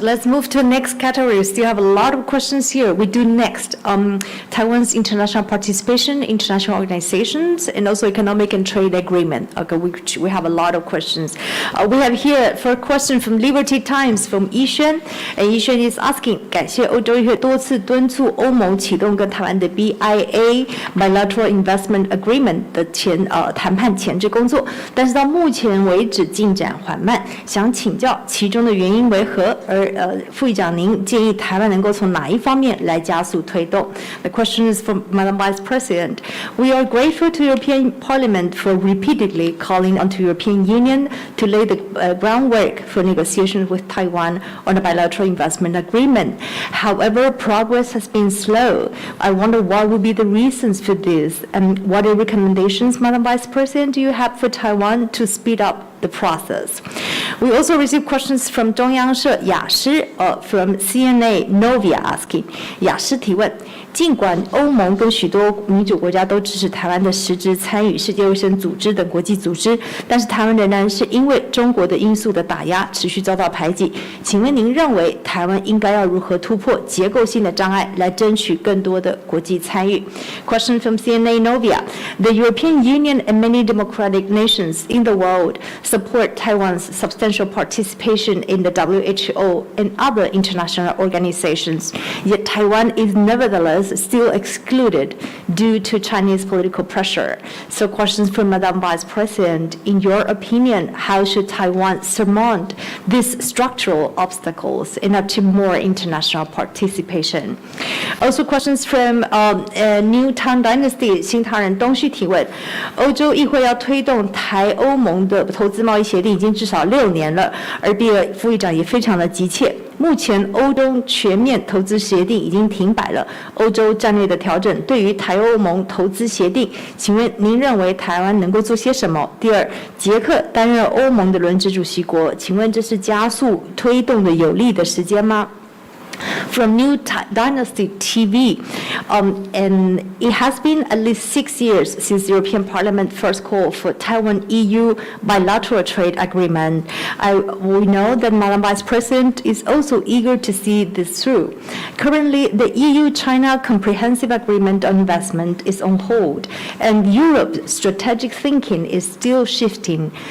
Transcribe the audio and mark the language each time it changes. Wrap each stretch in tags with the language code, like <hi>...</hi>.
<en>Let's move to the next category. We still have a lot of questions here. We do next Taiwan's international participation, international organizations, and also economic and trade agreement. Okay, which we have a lot of questions. We have here for a question from Liberty Times from Yishen. And Yishen is asking,</en> <zh>感谢欧洲议会多次敦促欧盟启动跟台湾的 BIA Bilateral Investment Agreement 的谈判前置工作，但是到目前为止进展缓慢，想请教其中的原因为何？而副议长您建议台湾能够从哪一方面来加速推动 ？</zh> <en>The question is from Madam Vice President. We are grateful to European Parliament for repeatedly calling on the European Union to lay the groundwork for negotiations with Taiwan on a bilateral investment agreement. However, progress has been slow. I wonder what would be the reasons for this, and what are recommendations, Madam Vice President, do you have for Taiwan to speed up the process? We also received questions from</en> <zh>中央社雅诗</zh> <en>from CNA Novia asking</en> <zh>雅诗提问，尽管欧盟跟许多民主国家都支持台湾的实质参与世界卫生组织等国际组织，但是台湾仍然是因为中国的因素的打压持续遭到排挤。请问您认为台湾应该要如何突破结构性的障碍，来争取更多的国际参与</zh> <en>？Question from CNA Novia: The European Union and many democratic nations in the world support Taiwan's substantial participation in the WHO and other international organizations, yet Taiwan is nevertheless still excluded due to Chinese political pressure. So questions from Madam Vice President, in your opinion, how should Taiwan surmount these structural obstacles and achieve more international participation? Also questions from New Tang Dynasty</en> <zh>新唐人东旭提问，欧洲议会要推动台欧盟的投资贸易协定已经至少6年了，而比尔副议长也非常的急切。目前欧中全面投资协定已经停摆了，欧洲战略的调整对于台欧盟投资协定，请问您认为台湾能够做些什么？第二，捷克担任欧盟的轮值主席国，请问这是加速推动的有利的时间吗</zh> <en>from New Dynasty TV. And it has been at least 6 years since the European Parliament first called for Taiwan-EU bilateral trade agreement. We know that Madam Vice President is also eager to see this through. Currently, the EU-China Comprehensive Agreement on Investment is on hold, and Europe's strategic thinking is still shifting.</en>